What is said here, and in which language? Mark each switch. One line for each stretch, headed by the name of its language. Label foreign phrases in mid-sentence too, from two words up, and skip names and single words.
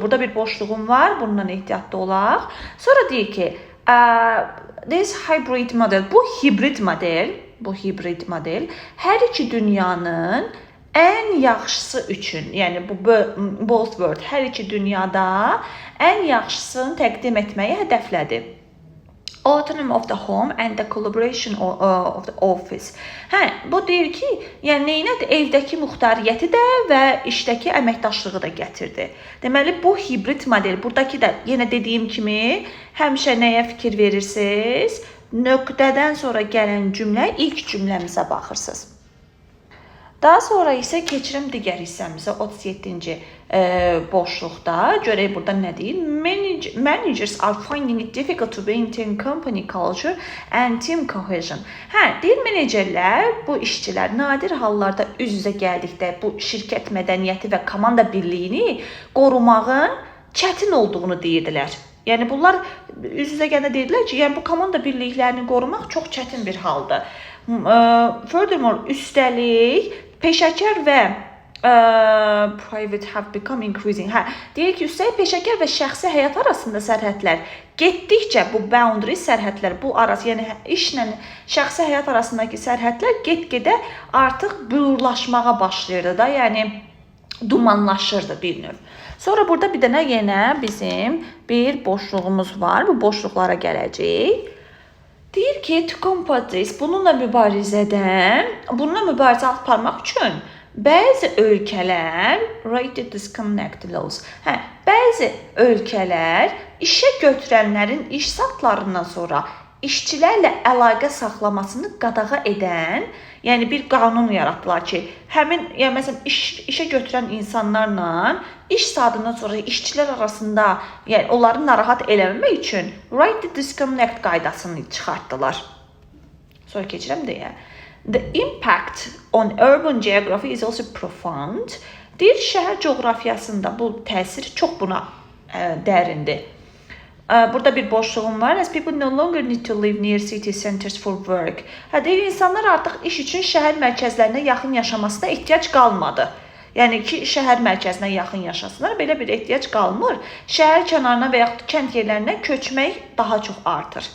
Azerbaijani: Burada bir boşluğum var, bundan ehtiyatlı olaq. Sonra deyir ki,
English: this hybrid model,
Azerbaijani: bu hibrid model hər iki dünyanın ən yaxşısı üçün, yəni bu
English: both world,
Azerbaijani: hər iki dünyada ən yaxşısını təqdim etməyi hədəflədi.
English: Autonomy of the home and the collaboration of the office.
Azerbaijani: Bu deyir ki, yəni neynədir? Evdəki muxtariyyəti də və işdəki əməkdaşlığı da gətirdi. Deməli, bu hibrid model, buradakı da yenə dediyim kimi, həmişə nəyə fikir verirsiniz? Nöqtədən sonra gələn cümlə, ilk cümləmizə baxırsınız. Daha sonra isə keçirəm digər hissəmizə 37-ci boşluqda. Görək burada nə deyir?
English: Managers are finding it difficult to maintain company culture and team cohesion.
Azerbaijani: Deyir menecerlər, bu işçilər nadir hallarda üz-üzə gəldikdə bu şirkət mədəniyyəti və komanda birliyini qorumağın çətin olduğunu deyirdilər. Yəni bunlar üz-üzə gəndə dedilər ki, yəni bu komanda birliklərini qorumaq çox çətin bir haldır.
English: Furthermore,
Azerbaijani: üstəlik peşəkar və
English: private have become increasing.
Azerbaijani: Deyir ki, üstəlik peşəkar və şəxsi həyat arasında sərhədlər getdikcə bu boundary sərhədlər, bu arası, yəni işlə şəxsi həyat arasındakı sərhədlər get-gedə artıq buyurlaşmağa başlayırdı da, yəni dumanlaşırdı bir növ. Sonra burada bir dənə yenə bizim bir boşluğumuz var. Bu boşluqlara gələcək. Deyir ki,
English: to combat this,
Azerbaijani: bununla mübarizə aparmaq üçün bəzi ölkələr
English: rated disconnect laws.
Azerbaijani: Bəzi ölkələr işə götürənlərin iş saatlarından sonra işçilərlə əlaqə saxlamasını qadağa edən, yəni bir qanun yaratdılar ki, həmin, yəni məsələn işə götürən insanlarla iş saatından sonra işçilər arasında, yəni onları narahat eləməmək üçün
English: rated disconnect
Azerbaijani: qaydasını çıxartdılar. Sonra keçirəm deyə.
English: The impact on urban geography is also profound.
Azerbaijani: Deyir, şəhər coğrafiyasında bu təsir çox buna dərindir. Burada bir boşluğum var.
English: As people no longer need to live near city centers for work.
Azerbaijani: Deyir, insanlar artıq iş üçün şəhər mərkəzlərinə yaxın yaşamasına ehtiyac qalmadı. Yəni ki, şəhər mərkəzinə yaxın yaşasınlar, belə bir ehtiyac qalmır. Şəhər kənarına və yaxud kənd yerlərinə köçmək daha çox artır.